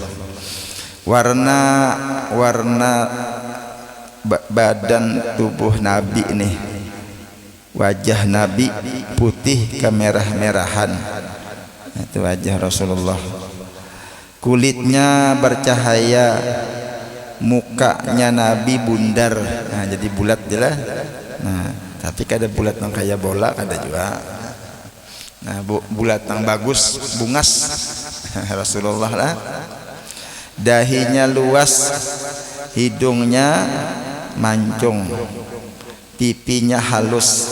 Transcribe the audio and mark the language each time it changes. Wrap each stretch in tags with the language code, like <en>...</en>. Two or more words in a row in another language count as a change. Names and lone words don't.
<id>Warna badan tubuh Nabi ini, wajah Nabi putih kemerah-merahan. Itu wajah Rasulullah. Kulitnya bercahaya mukanya Nabi bundar, nah jadi bulat je lah.</id> <bjn>Nah tapi kada bulat nang kayak bola kada juga. Nah bulat nang bagus bungas Rasulullah lah.</bjn> <id>Dahinya luas, hidungnya mancung, pipinya halus.</id>